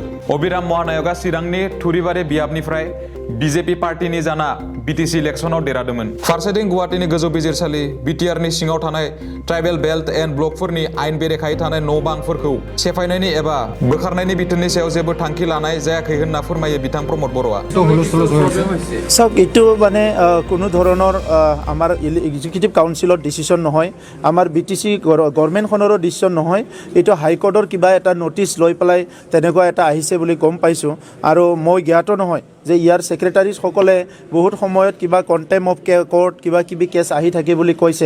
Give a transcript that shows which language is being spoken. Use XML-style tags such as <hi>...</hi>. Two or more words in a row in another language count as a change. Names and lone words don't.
<brx>अबिराम महानायकआ चिरांनि थुरिबारि बियाबनिफ्राय बिजेपि पार्टीनि जाना बिटिसि इलेक्शनाव देरहादोंमोन। फारसेथिं गुवाहाटीनि गोजौ बिजिरसालि बिटिआरनि सिङाव थानाय</brx> <en>tribal belt and blockफोरनि</en> <brx>आयेन बेरेखायै थानाय न' बांफोरखौ सेफायनायनि एबा बोखारनायनि बिथोननि सायाव जेबो थांखि लानाय जायाखै होनना फोरमायो बिथां प्रमद बर'आ।</brx> <as>চাওক এইটো মানে কোনো ধৰণৰ আমাৰ</as> <en>executive councilৰ decision</en> <as>নহয়, আমাৰ বিটিচি</as> <en>governmentখনৰো decision</en> <as>নহয়। এইটো হাইকোৰ্টৰ কিবা এটা নটিচ লৈ পেলাই তেনেকুৱা এটা আহিছে বুলি গম পাইছোঁ আৰু মই জ্ঞাত নহয় যে ইয়াৰ ছেক্ৰেটাৰীসকলে বহুত সময়ত কিবা</as> <en>contempt of court</en> <as>কিবা কিবি কেছ আহি থাকে বুলি কৈছে।</as>